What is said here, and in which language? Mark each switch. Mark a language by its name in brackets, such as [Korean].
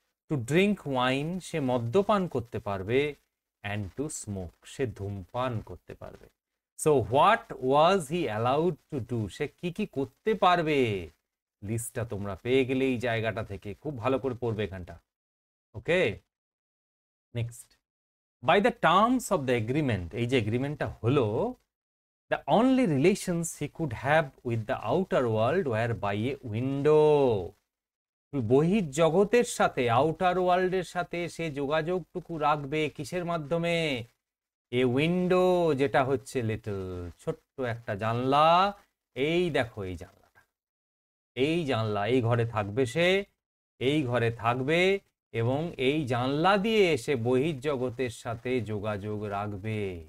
[English] to drink wine, [Bangla] সে মদ্যপান করতে পারবে। [English] and to smoke, [Bangla] সে ধূমপান করতে পারবে। [English] so what was he allowed to do, [Bangla] সে কি কি করতে পারবে? লিস্টটা তোমরা পেয়ে গেলে এই জায়গাটা থেকে খুব ভালো করে পড়বে এখানটা। [English] Okay, next. By the terms of the agreement, [Bangla] এই যে এগ্রিমেন্টটা হলো, [English] the only relations he could have with the outer world were by a window. [Bangla] বহির জগতের সাথে, আউটার ওয়ার্ল্ডের সাথে সে যোগাযোগটুকু রাখবে কিসের মাধ্যমে? [English] a window, [Bangla] যেটা হচ্ছে লিটল, ছোট্ট একটা জানলা। এই দেখো এই জানলাটা, এই জানলা, এই ঘরে থাকবে সে, এই ঘরে থাকবে এবং এই জানলা দিয়ে এসে বহির্জগতের সাথে যোগাযোগ রাখবে।